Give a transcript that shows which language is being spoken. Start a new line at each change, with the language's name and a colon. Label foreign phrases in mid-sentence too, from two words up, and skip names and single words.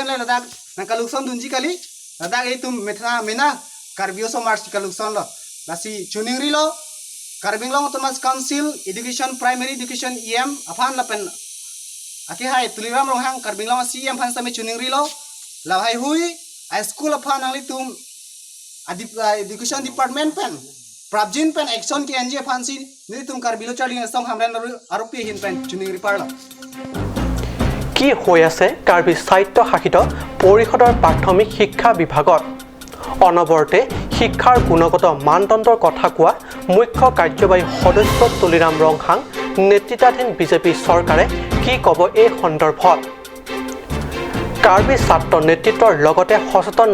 Karbi: la dak na kalukson dunji kali la dak ei tum methna mena karbio so mars kalukson lo la si chuningri lo karbing long thomas
English: council education primary education
Karbi: em aphan la pen aki hai tuliram rong hang karbing long si em phan same chuningri lo la hai hui ai school aphan angli tum
English: education department
Karbi: pen prabjin pen action ke anje phansi ni tum karbilo charling song hamran aropi hin pen chuningri parlo
Assamese: কি হৈ আছে কাৰ্বি সাহিত্য শাসিত পৰিষদৰ প্ৰাথমিক শিক্ষা বিভাগত অনবৰতে শিক্ষাৰ গুণগত মানদণ্ডৰ কথা কোৱা মুখ্য কাৰ্যবাহী সদস্য তুলিৰাম ৰংহাং নেতৃত্বাধীন বিজেপি চৰকাৰে কি ক'ব এই সন্দৰ্ভত কাৰ্বি ছাত্ৰ নেতৃত্বৰ লগতে সচেতন